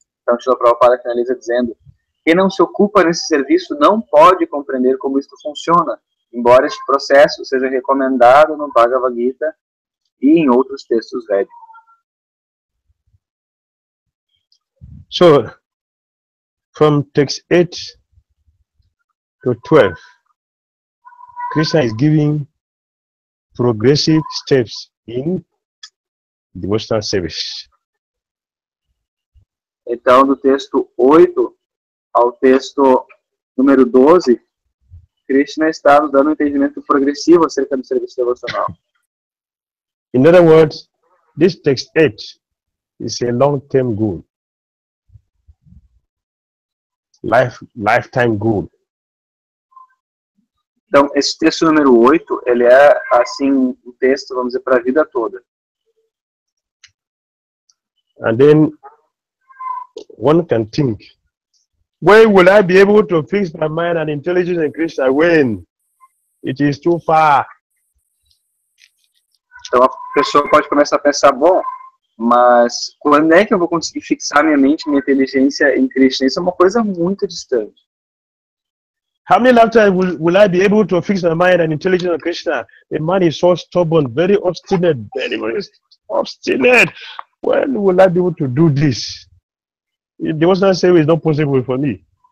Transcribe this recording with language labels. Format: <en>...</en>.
<pt>Então Srila Prabhupada finaliza dizendo: quem não se ocupa nesse serviço não pode compreender como isto funciona, embora este processo seja recomendado no Bhagavad Gita e em outros textos védicos.</pt> <en>So, from text 8 to 12, Krishna is giving progressive steps in devotional service.</en> <pt>Então, do texto 8 ao texto número 12, Krishna está nos dando um entendimento progressivo acerca do serviço devocional.</pt> <en>In other words, this text 8 is a long-term goal, lifetime goal.</en> <pt>Então, esse texto número 8, ele é, assim, um texto, vamos dizer, para a vida toda.</pt> <en>And then one can think, when will I be able to fix my mind and intelligence in Krishna when it is too far?</en> <pt>Então, a pessoa pode começar a pensar, bom, mas quando é que eu vou conseguir fixar minha mente, minha inteligência em Krishna? Isso é uma coisa muito distante.</pt> <en>How many lifetimes will I be able to fix my mind and intelligence on Krishna? The man is so stubborn, very obstinate, very obstinate. When will I be able to do this? The devotional service is not possible for me.</en>